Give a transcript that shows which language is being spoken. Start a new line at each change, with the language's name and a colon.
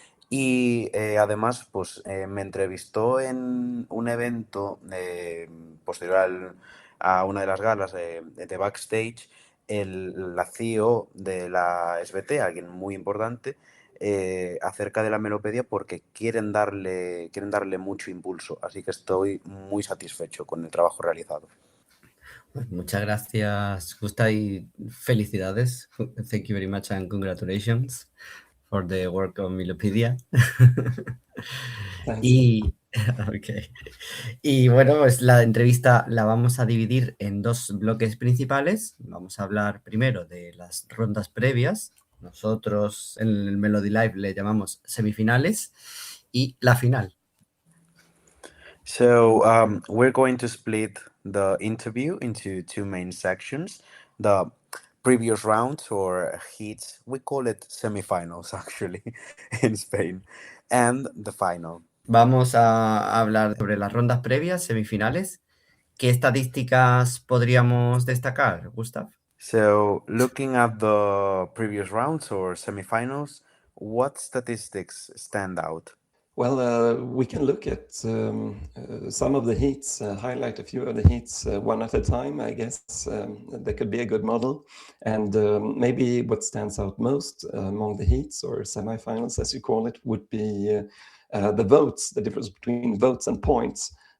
Spanish: Y además pues, me entrevistó en un evento posterior a una de las galas de backstage la CEO de la SVT, alguien muy importante, acerca de la Mellopedia porque quieren darle mucho impulso. Así que estoy muy satisfecho con el trabajo realizado. Pues muchas gracias, Gusta, y felicidades.
English: Thank you very much and congratulations for the work on Mellopedia. Thanks.
Spanish: Y, okay. Y bueno, pues la entrevista la vamos a dividir en dos bloques principales. Vamos a hablar primero de las rondas previas. Nosotros en el MelodiLive le llamamos semifinales y la final.
English: So we're going to split the interview into two main sections. The previous rounds or heats, we call it semifinals actually in Spain, and the final.
Spanish: Vamos a hablar sobre las rondas previas, semifinales. ¿Qué estadísticas podríamos destacar, Gustav?
English: So looking at the previous rounds or semifinals, what statistics stand out? Well, we can look at some of the heats, highlight a few of the heats one at a time, I guess. That could be a good model. And maybe what stands out most among the heats or semifinals, as you call it, would be the votes, the difference between votes and points.